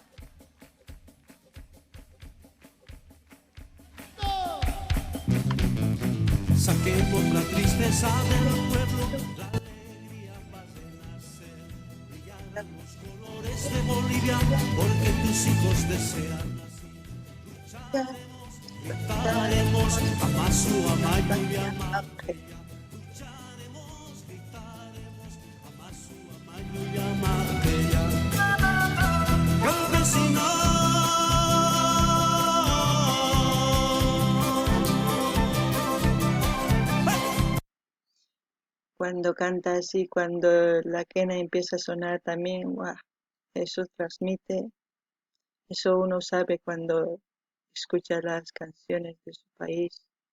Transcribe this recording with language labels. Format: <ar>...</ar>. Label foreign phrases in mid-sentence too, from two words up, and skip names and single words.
<es>Saquemos la tristeza del pueblo, la alegría va a renacer. Brillarán los colores de Bolivia, porque tus hijos desean así. Lucharemos, gritaremos,</es> <qu>Amasu, Amayu y Amaqueya.</qu> <es>Lucharemos, gritaremos,</es> <qu>Amasu, Amayu y Amaqueya.</qu> <es>Campesinos. Cuando canta así, cuando la quena empieza a sonar también, ¡guau! Eso transmite, eso uno sabe cuando escucha las canciones de su país.</es>